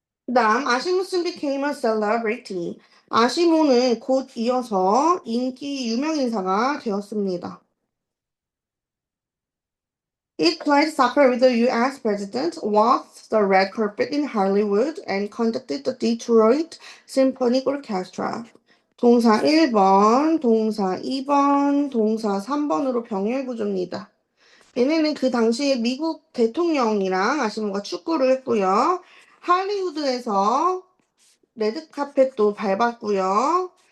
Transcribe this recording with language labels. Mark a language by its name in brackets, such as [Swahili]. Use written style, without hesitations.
[Korean] 그다음 [English] 아시모 soon became a celebrity. [Korean] 아시모는 곧 이어서 인기 유명 인사가 되었습니다. [English] It played soccer with the U.S. president, walked the red carpet in Hollywood, and conducted the Detroit Symphony Orchestra. [Korean] 동사 1번, 동사 2번, 동사 3번으로 병렬 구조입니다. 얘네는 그 당시에 미국 대통령이랑 아시모가 축구를 했고요. 할리우드에서 레드카펫도 밟았고요.